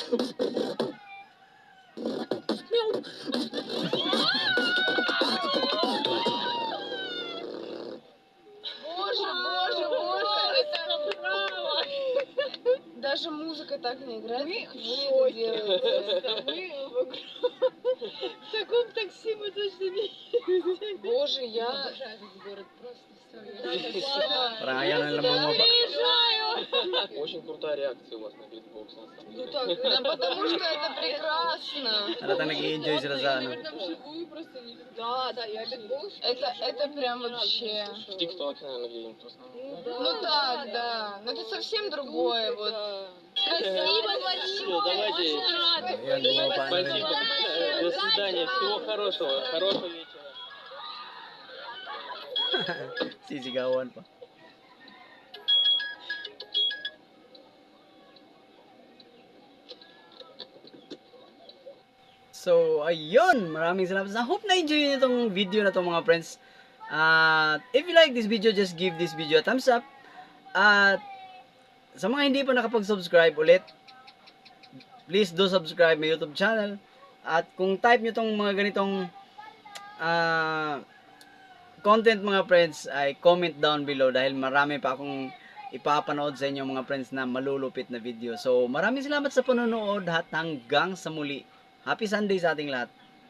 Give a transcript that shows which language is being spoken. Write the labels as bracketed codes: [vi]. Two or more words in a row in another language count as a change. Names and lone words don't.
[ru] Боже, боже, боже, это право. Даже музыка так не играет, как вы это делаете. В таком такси мы точно не ездили. Боже, я... Обожаю этот город, просто [tl] Parang ayaw na lang bumaba. [ru] Очень крутая реакция у вас на битбокс, на самом Ну деле. так, да, потому что это прекрасно. [tl] Halatang nag-i-enjoy sila sa ano. [ru] Наверное, вживую просто не... Да, да, я битбокс. Это прям вообще... В ТикТоке, наверное, где-нибудь в основном. Ну так, да. Но это совсем другое. Вот. Спасибо Всё, давайте. [tl] Ayan, bumaba na rin. [ru] Спасибо. До свидания. Всего хорошего. Хорошего вечера. [tl] Sisigawan pa. So, ayun. Maraming salamat. [en] I hope [tl] na-enjoy nyo itong video na to mga friends. [en] At if you like this video, just give this video a thumbs up. [tl] At sa mga hindi pa nakapag-subscribe ulit, [en] please do subscribe my YouTube channel. [tl] At kung type nyo tong mga ganitong content mga friends, ay [en] comment down below [tl] dahil marami pa akong ipapanood sa inyo mga friends na malulupit na video. So maraming salamat sa panonood at hanggang sa muli. [en] Happy Sunday [tl] sa ating lahat.